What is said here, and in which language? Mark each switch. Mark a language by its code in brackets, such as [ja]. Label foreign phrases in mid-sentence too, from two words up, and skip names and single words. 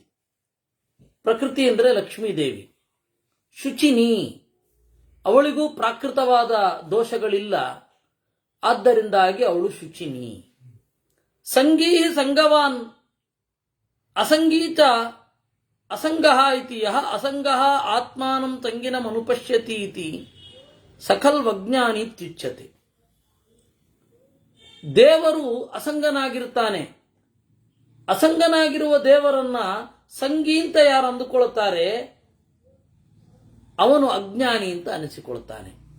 [kn] ಪ್ರಕೃತಿ ಅಂದರೆ ಲಕ್ಷ್ಮೀದೇವಿ. ಶುಚಿನಿ, ಅವಳಿಗೂ ಪ್ರಾಕೃತವಾದ ದೋಷಗಳಿಲ್ಲ, ಆದ್ದರಿಂದಾಗಿ ಅವಳು ಶುಚಿನಿ. [sa] ಸಂಗೀ ಸಂಗವಾನ್ ಅಸಂಗೀತ ಅಸಂಗಃ ಇತಿ ಯಃ ಅಸಂಗಃ ಆತ್ಮಾನಂ ಸಂಗಿನಂ ಅನುಪಶ್ಯತಿ ಇತಿ ಸಕಲ್ವಜ್ಞಾನಿ ಇತ್ಯುಚ್ಯತೆ. [kn] ದೇವರು ಅಸಂಗನಾಗಿರ್ತಾನೆ. ಅಸಂಗನಾಗಿರುವ ದೇವರನ್ನ ಸಂಗಿ ಅಂತ ಯಾರು ಅಂದುಕೊಳ್ಳುತ್ತಾರೆ ಅವನು ಅಜ್ಞಾನಿ ಅಂತ ಅನಿಸಿಕೊಳ್ಳುತ್ತಾನೆ.